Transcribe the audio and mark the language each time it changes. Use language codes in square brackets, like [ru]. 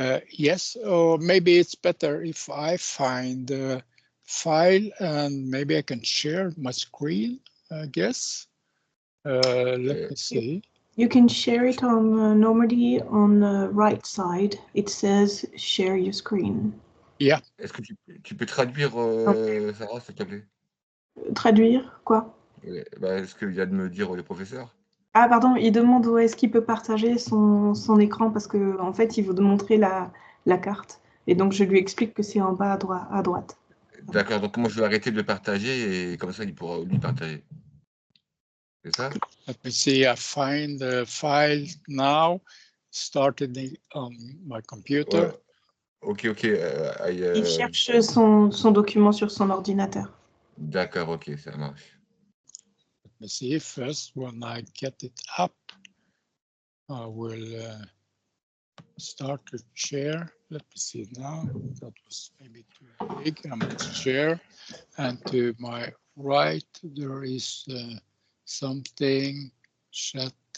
[en] Yes, or maybe it's better if I find the file and maybe I can share my screen, I guess. Let me see. You can share it on normally on the right side. It says share your screen. Yeah. [fr] Est-ce que tu peux traduire, Sarah, s'il te plaît? Traduire quoi? Est-ce qu'il vient de me dire le professeur? Ah pardon, il demande où est-ce qu'il peut partager son écran, parce que en fait il veut montrer la carte, et donc je lui explique que c'est en bas à droite. D'accord, donc moi je vais arrêter de partager et comme ça il pourra lui partager. C'est ça? [en] Let me see, I find the file now, started on my computer. Ok. [fr] Il cherche son document sur son ordinateur. D'accord, ok, ça marche. [en] Let me see, first when I get it up, I will start to share. Let me see now, that was maybe too big. I'm going to share, and to my right there is something chat.